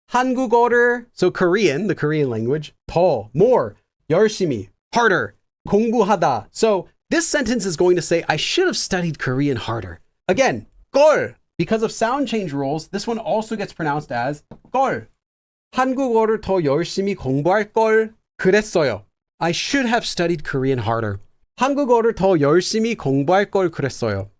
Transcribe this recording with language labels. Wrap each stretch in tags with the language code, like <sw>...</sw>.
<ko>한국어를,</ko> <en>so Korean, the Korean language, 더, more,</en> <ko>열심히,</ko> <en>harder,</en> <ko>공부하다.</ko> <en>So this sentence is going to say, I should have studied Korean harder. Again, 걸. Because of sound change rules, this one also gets pronounced as 걸.</en> <ko>한국어를 더 열심히 공부할 걸 그랬어요.</ko> <en>I should have studied Korean harder.</en> <ko>한국어를 더 열심히 공부할 걸 그랬어요.</ko>